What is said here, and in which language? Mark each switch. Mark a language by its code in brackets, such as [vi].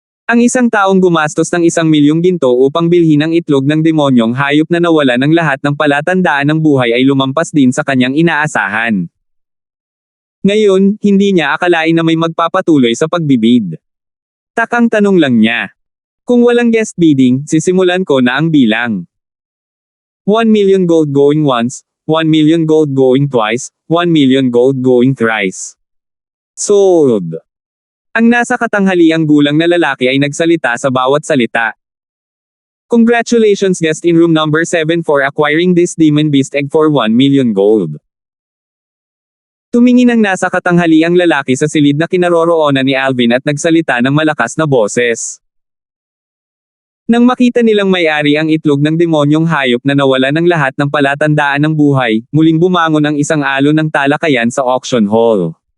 [tl] Ang isang taong gumastos ng 1,000,000 ginto upang bilhin ang itlog ng demonyong hayop na nawala ng lahat ng palatandaan ng buhay ay lumampas din sa kanyang inaasahan. Ngayon, hindi niya akalain na may magpapatuloy sa pagbibid. Takang tanong lang niya. Kung walang guest bidding, sisimulan ko na ang bilang. [en] 1,000,000 gold going once, 1,000,000 gold going twice, 1,000,000 gold going thrice. Sold! [tl] Ang nasa katanghaliang gulang na lalaki ay nagsalita sa bawat salita. [en] Congratulations guest in room number 7 for acquiring this demon beast egg for 1,000,000 gold. [tl] Tumingin ang nasa katanghaliang lalaki sa silid na kinaroroonan ni Alvin at nagsalita ng malakas na boses. Nang makita nilang may-ari ang itlog ng demonyong hayop na nawala ng lahat ng palatandaan ng buhay, muling bumangon ang isang alon ng talakayan sa auction hall.